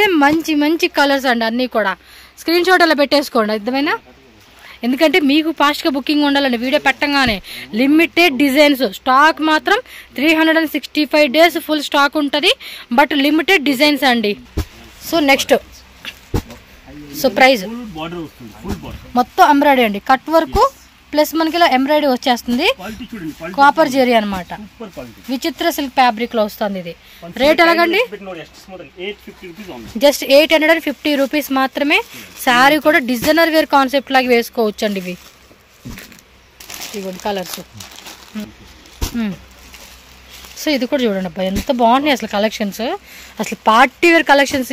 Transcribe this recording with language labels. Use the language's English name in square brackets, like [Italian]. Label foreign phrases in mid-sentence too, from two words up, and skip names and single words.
[Telugu] మంచి మంచి కలర్స్ అండి అన్నీ కూడా స్క్రీన్ షాట్ అలా పెట్టేసుకోండి అర్థమైనా ఎందుకంటే మీకు ఫాస్ట్గా బుకింగ్ ఉండాలండి వీడియో పెట్టగానే [English] limited designs stock [Telugu] మాత్రం [English] 365 days full stock [Telugu] ఉంటుంది [English] but limited designs [Telugu] అండి [English] so next so price [Telugu] మొత్తం ఎంబ్రాయిడరీ అండి [English] cut work plus [Telugu] మనకి ఇలా ఎంబ్రాయిడరీ వచ్చేస్తుంది, క్వాలిటీ చూడండి, కాపర్ జెరీ అనమాట. [English] super quality. [Telugu] విచిత్ర [English] silk fabric [Telugu] లో వస్తుంది ఇది. రేట్ ఎలాగండి? [Kannada] ನೋಡಿ ಎಷ್ಟು [Telugu] ಸ್ಮೂತ್ 850 [English] rupees only. just 850 rupees [Telugu] మాత్రమే. శారీ కూడా [English] designer wear concept [Telugu] లాగా వేసుకోవచ్చు అండి. ఇవి ఇవ్వండి కలర్స్. సో ఇది కూడా చూడండి అబ్బా, ఎంత బాగున్నాయి అసలు కలెక్షన్స్. అసలు [English] party wear collections.